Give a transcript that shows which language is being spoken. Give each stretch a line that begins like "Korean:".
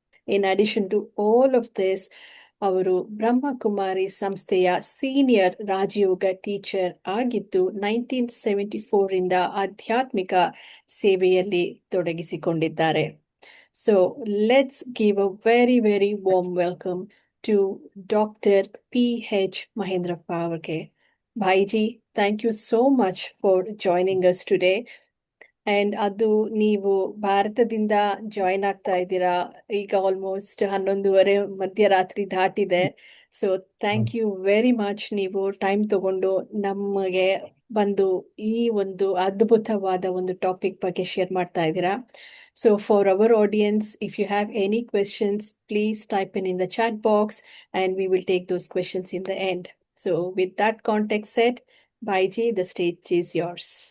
English: in addition to all of this,
Kannada: ಅವರು ಬ್ರಹ್ಮಕುಮಾರಿ ಸಂಸ್ಥೆಯ senior ರಾಜಯೋಗ ಟೀಚರ್ ಆಗಿದ್ದು 1974 ರಿಂದ ಆಧ್ಯಾತ್ಮಿಕ ಸೇವೆಯಲ್ಲಿ ತೊಡಗಿಸಿಕೊಂಡಿದ್ದಾರೆ.
English: So let's give a very very warm welcome to Dr. P.H. Mahendrappa Avarge. Bhaiji, thank you so much for joining us today.
Kannada: And ಅದು ನೀವು ಭಾರತದಿಂದ ಜಾಯಿನ್ ಆಗ್ತಾ ಇದ್ದೀರಾ. ಈಗ ಆಲ್ಮೋಸ್ಟ್ 11:30 ಮಧ್ಯರಾತ್ರಿ ದಾಟಿದೆ.
English: so thank you very much,
Kannada: ನೀವು ಟೈಮ್ ತಗೊಂಡು ನಮಗೆ ಬಂದು ಈ ಒಂದು ಅದ್ಭುತವಾದ ಒಂದು ಟಾಪಿಕ್ ಬಗ್ಗೆ ಶೇರ್ ಮಾಡ್ತಾ ಇದ್ದೀರಾ.
English: So for our audience, if you have any questions, please type in the chat box and we will take those questions in the end. So with that context set, Baiji, the stage is yours.